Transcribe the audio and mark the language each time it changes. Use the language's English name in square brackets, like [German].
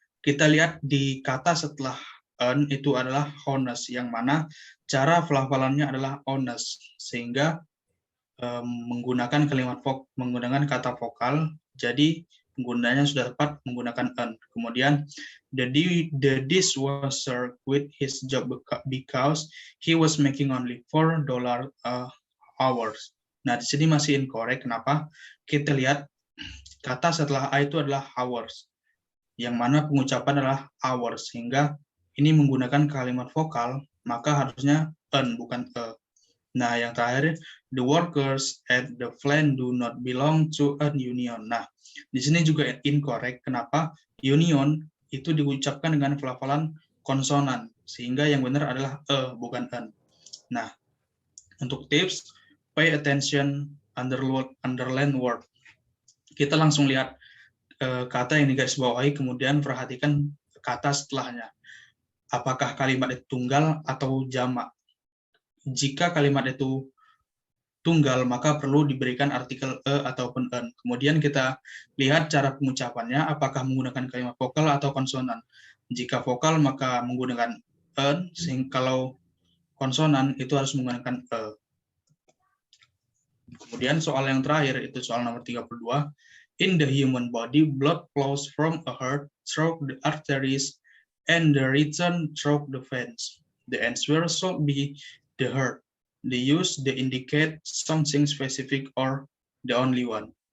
[Indonesian] Kita lihat di kata setelah an itu adalah honest, yang mana cara pelafalannya adalah honest, sehingga menggunakan menggunakan kata vokal, jadi penggunaannya sudah tepat menggunakan an. Kemudian [English] the dishwasher quit his job because he was making only $4 hours. [Indonesian] Nah, di sini masih incorrect. Kenapa? Kita lihat kata setelah a itu adalah hours, yang mana pengucapan adalah hours, sehingga ini menggunakan kalimat vokal, maka harusnya an bukan a. Nah, yang terakhir, [English] the workers at the plant do not belong to a union. [Indonesian] Nah, di sini juga incorrect. Kenapa? Union itu diucapkan dengan pelafalan konsonan, sehingga yang benar adalah a, bukan an. Nah, untuk [English] tips, pay attention underline word. [Indonesian] Kita langsung lihat kata yang digarisbawahi, kemudian perhatikan kata setelahnya. Apakah kalimat itu tunggal atau jamak? Jika kalimat itu tunggal, maka perlu diberikan artikel e ataupun en. Kemudian kita lihat cara pengucapannya, apakah menggunakan kalimat vokal atau konsonan. Jika vokal, maka menggunakan en, sehingga kalau konsonan itu harus menggunakan e. Kemudian soal yang terakhir, itu soal nomor 32. [English] In the human body, blood flows from a heart through the arteries and the return through the veins. The answer should be the heart. The use they indicate something specific or the only one.